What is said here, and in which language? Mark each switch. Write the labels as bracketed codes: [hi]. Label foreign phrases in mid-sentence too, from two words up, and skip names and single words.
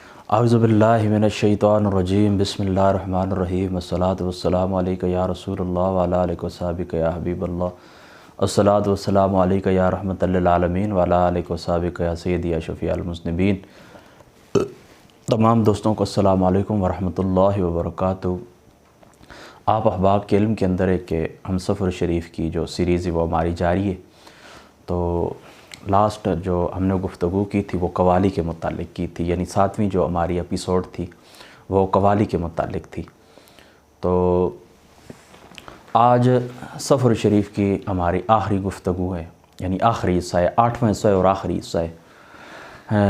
[ar] أعوذ بالله من الشيطان الرجيم بسم الله الرحمن الرحيم الصلاة والسلام عليك يا رسول الله وعلى آلك وأصحابك يا حبيب الله الصلاة والسلام عليك يا رحمة للعالمين وعلى آلك وأصحابك يا سيدي يا شفيع المذنبين. [ur] تمام دوستوں کو [ar] السلام عليكم ورحمة الله وبركاته. [ur] آپ احباب کے علم کے اندر ایک ہمسفر شریف کی جو سیریز ہے وہ ہماری جاری ہے. تو لاسٹ جو ہم نے گفتگو کی تھی وہ قوالی کے متعلق کی تھی، یعنی 7ویں جو ہماری ایپیسوڈ تھی وہ قوالی کے متعلق تھی. تو آج سفر شریف کی ہماری آخری گفتگو ہے، یعنی آخری حصہ ہے، 8واں حصہ ہے اور آخری حصہ ہے.